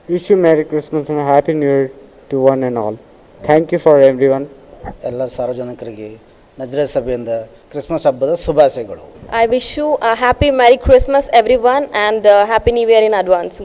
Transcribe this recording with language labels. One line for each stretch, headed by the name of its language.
English: Wish you Merry Christmas and a Happy New Year to one and all. Thank you for everyone.
Kannada: ಎಲ್ಲ ಸಾರ್ವಜನಿಕರಿಗೆ ನಜರೇತ್ ಸಭೆಯಿಂದ Christmas ಹಬ್ಬದ ಶುಭಾಶಯಗಳು.
English: I wish you a happy Merry Christmas everyone and Happy New Year in advance.